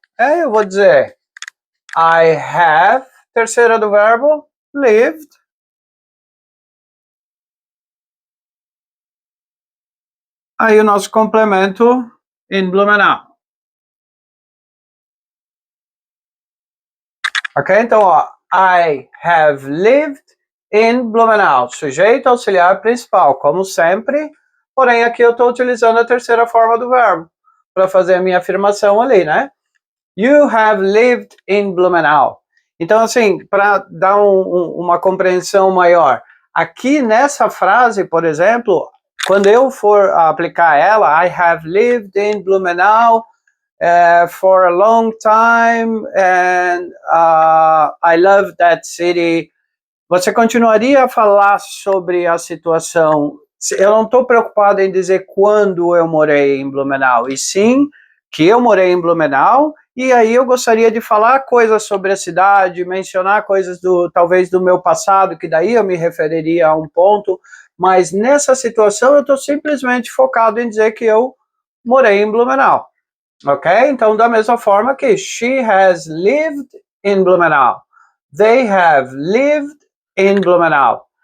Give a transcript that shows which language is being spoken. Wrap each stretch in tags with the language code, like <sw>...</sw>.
<pt>Eu vou dizer I have, terceira do verbo, lived. Aí o nosso complemento em Blumenau. Ok? Então, ó,</pt> <en>I have lived in Blumenau.</en> <pt>Sujeito auxiliar principal, como sempre. Porém, aqui eu estou utilizando a terceira forma do verbo para fazer a minha afirmação ali, né?</pt> <en>You have lived in Blumenau.</en> <pt>Então, assim, para dar uma compreensão maior, aqui nessa frase, por exemplo, quando eu for aplicar ela,</pt> <en>I have lived in Blumenau for a long time and I love that city.</en> <pt>Você continuaria a falar sobre a situação. Eu não estou preocupado em dizer quando eu morei em Blumenau, e sim que eu morei em Blumenau, e aí eu gostaria de falar coisas sobre a cidade, mencionar coisas talvez do meu passado, que daí eu me referiria a um ponto, mas nessa situação eu estou simplesmente focado em dizer que eu morei em Blumenau. Ok? Então, da mesma forma que</pt> <en>she has lived in Blumenau. They have lived in Blumenau.</en>